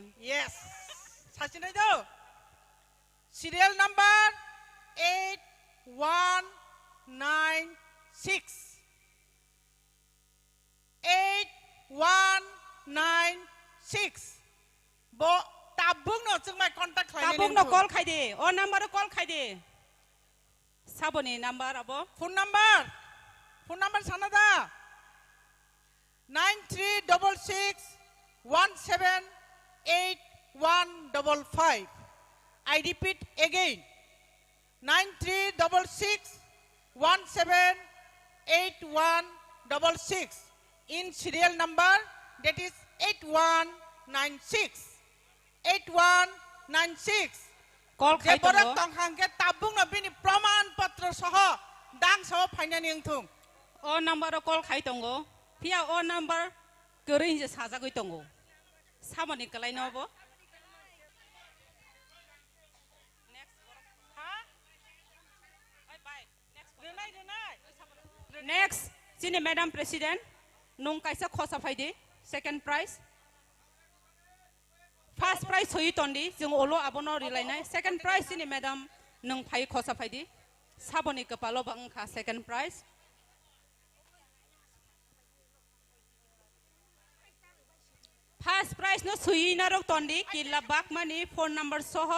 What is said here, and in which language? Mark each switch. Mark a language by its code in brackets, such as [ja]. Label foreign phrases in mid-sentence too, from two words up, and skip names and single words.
[trp] yes sasinai do [en] serial number [trp] 8196 8196 bo tabung no chung mai contact khai Tabung no call khai di. O number call khai di. Saboni number abo. [en] phone number sanada 9366 178155 I repeat again 9366 178156 in serial number that is 8196 8196 [trp] Call khai tong Jeborok go. tongkhangke tabung no bini praman patra saha dang saha phainani engthung O number call khai tong go. Pia o number kering je saja goi tong go. Saboni kalai no abo. Next, sini [en] Madam President, [trp] nung kaisa khosa faidi, [en] second prize. First prize [trp] hui tondi, jeng olo abono rilai [en] second prize [trp] sini Madam nung phai khosa faidi. Saboni kepalo bang ka [en] second prize. First prize [trp] no sui narok tondi, kila bak mani [en] phone number [trp] soho.